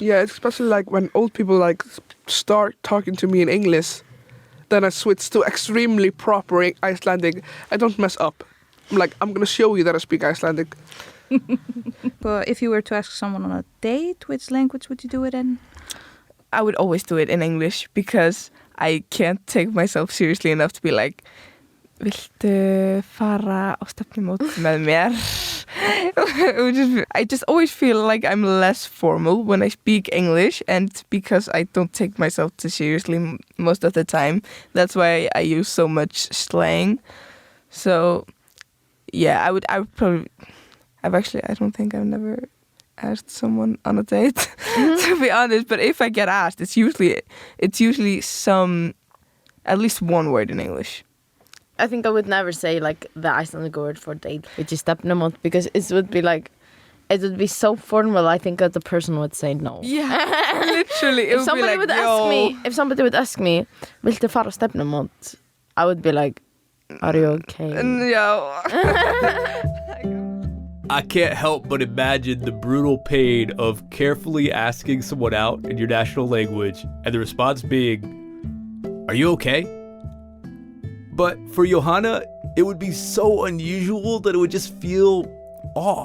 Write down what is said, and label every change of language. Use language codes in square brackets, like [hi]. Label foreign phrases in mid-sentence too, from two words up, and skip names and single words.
[en] Yeah, especially like when old people like start talking to me in English, then I switch to extremely proper Icelandic. I don't mess up. I'm gonna show you that I speak Icelandic. But if you were to ask someone on a date, which language would you do it in? I would always do it in English because I can't take myself seriously enough to be like, [is] viltu fara á stefnumót með mér? [en] I just always feel like I'm less formal when I speak English, and because I don't take myself too seriously most of the time, that's why I use so much slang. So yeah, I would probably, I don't think I've never asked someone on a date, to be honest, but if I get asked, it's usually at least one word in English. I think I would never say like the Icelandic word for date, which is stefnumót, because it would be so formal. I think that the person would say no. Yeah, literally. If somebody would ask me, [is] viltu fara á stefnumót? [en] I would be like, are you okay? No. I can't help but imagine the brutal pain of carefully asking someone out in your national language and the response being, "Are you okay?" But for Johanna, it would be so unusual that it would just feel off.